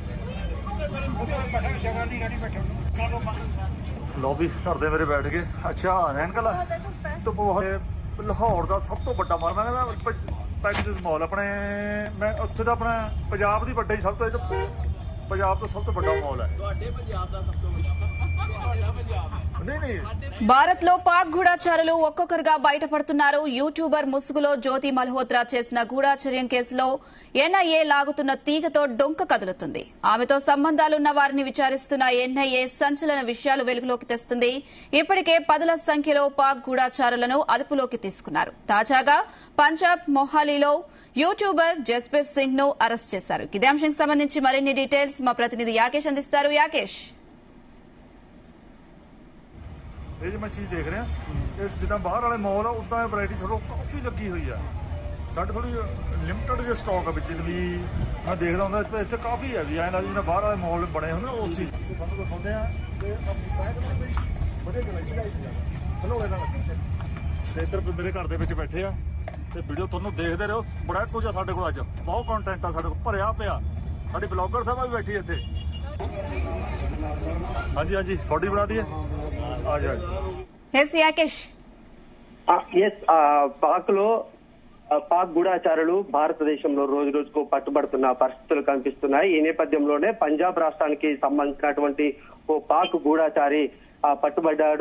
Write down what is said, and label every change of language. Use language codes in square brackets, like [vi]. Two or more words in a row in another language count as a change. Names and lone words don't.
[pa] ਲੌਬੀ ਘਰ ਦੇ ਮੇਰੇ ਬੈਠ ਗਏ ਅੱਛਾ ਐਨਕਲ ਤੋਂ ਬਹੁਤ ਲਾਹੌਰ ਦਾ ਸਭ ਤੋਂ ਵੱਡਾ ਮਾਲ ਮੈਂ ਕਹਿੰਦਾ ਪੈਗਸਿਸ ਮਾਲ ਆਪਣੇ ਮੈਂ ਉੱਥੇ ਦਾ ਆਪਣਾ ਪੰਜਾਬ ਦੀ ਵੱਡਾ ਹੀ ਸਭ ਤੋਂ ਪੰਜਾਬ ਤੋਂ ਸਭ ਤੋਂ ਵੱਡਾ ਮਾਲ ਹੈ ਤੁਹਾਡੇ ਪੰਜਾਬ ਦਾ ਸਭ ਤੋਂ ਵੱਡਾ [te] భారత్ లో పాక్ గూఢాచారులు ఒక్కొక్కరుగా బయటపడుతున్నారు. యూట్యూబర్ ముసుగులో జ్యోతి మల్హోత్రా చేసిన గూఢాచర్యం కేసులో ఎన్ఐఏ లాగుతున్న తీగతో డొంక కదులుతుంది. ఆమెతో సంబంధాలున్న వారిని విచారిస్తున్న ఎన్ఐఏ సంచలన విషయాలు వెలుగులోకి తెస్తుంది. ఇప్పటికే పదుల సంఖ్యలో పాక్ గూఢాచారులను అదుపులోకి తీసుకున్నారు. తాజాగా పంజాబ్ మొహాలీలో యూట్యూబర్ జస్బీర్ సింగ్ ను అరెస్ట్ చేశారు. ఇదే అంశానికి సంబంధించి మరిన్ని డీటెయిల్స్ మా ప్రతినిధి యాకేష్ అందిస్తారు. యాకేష్, [pa] ਇਹ ਜੀ ਮੈਂ ਚੀਜ਼ ਦੇਖ ਰਿਹਾ ਇਸ ਜਿੱਦਾਂ ਬਾਹਰ ਵਾਲੇ ਮਾਲ ਆ ਉਦਾਂ ਵੈਰਾਈਟੀ ਥੋੜਾ ਕਾਫੀ ਲੱਗੀ ਹੋਈ ਆ ਸਾਡੇ ਥੋੜੀ ਲਿਮਟਿਡ ਜਿਹੇ ਸਟਾਕ ਆ ਵਿੱਚ ਵੀ ਮੈਂ ਦੇਖਦਾ ਹੁੰਦਾ ਇੱਥੇ ਕਾਫੀ ਹੈ ਵੀ ਐਂ ਲੱਗਦਾ ਜਿੱਦਾਂ ਬਾਹਰ ਵਾਲੇ ਮਾਲ ਬਣੇ ਹੁੰਦੇ ਨਾ ਉਸ ਚੀਜ਼ ਤੁਹਾਨੂੰ ਦਿਖਾਉਂਦੇ ਆ ਤੇ ਵਧੀਆ ਚਲੋ ਤੇ ਇੱਧਰ ਮੇਰੇ ਘਰ ਦੇ ਵਿੱਚ ਬੈਠੇ ਆ ਤੇ ਵੀਡੀਓ ਤੁਹਾਨੂੰ ਦੇਖਦੇ ਰਹੋ ਬੜਾ ਕੁਝ ਆ ਸਾਡੇ ਕੋਲ ਅੱਜ ਬਹੁਤ ਕੰਟੈਂਟ ਆ ਸਾਡੇ ਕੋਲ ਭਰਿਆ ਪਿਆ ਸਾਡੀ ਬਲੌਗਰ ਸਾਹਿਬਾ ਵੀ ਬੈਠੀ ਇੱਥੇ ਹਾਂਜੀ ਹਾਂਜੀ ਤੁਹਾਡੀ ਬਣਾ ਦਈਏ [te] పాక్ గూఢాచారులు భారతదేశంలో రోజు రోజుకు పట్టుబడుతున్న పరిస్థితులు కనిపిస్తున్నాయి. ఈ నేపథ్యంలోనే పంజాబ్ రాష్ట్రానికి సంబంధించినటువంటి ఓ పాక్ గూఢాచారి పట్టుబడ్డాడు.